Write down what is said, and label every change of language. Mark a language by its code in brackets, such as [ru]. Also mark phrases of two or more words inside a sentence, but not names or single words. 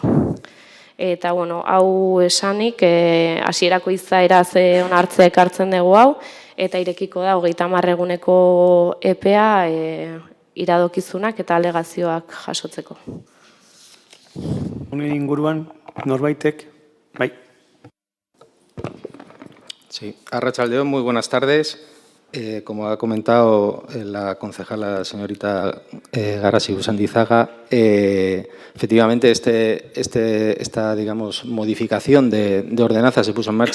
[eu] Eta, bueno, hau esanik, hasierako izaera ze onartzea ekartzen dugu hau, eta irekiko da 30 eguneko epea iradokizunak eta alegazioak jasotzeko. Honen inguruan, norbaitek, bai. [es] Sí, arratsaldeon, muy buenas tardes. Como ha comentado la concejala señorita Garasi Usandizaga, efectivamente esta digamos, modificación de ordenanza se puso en marcha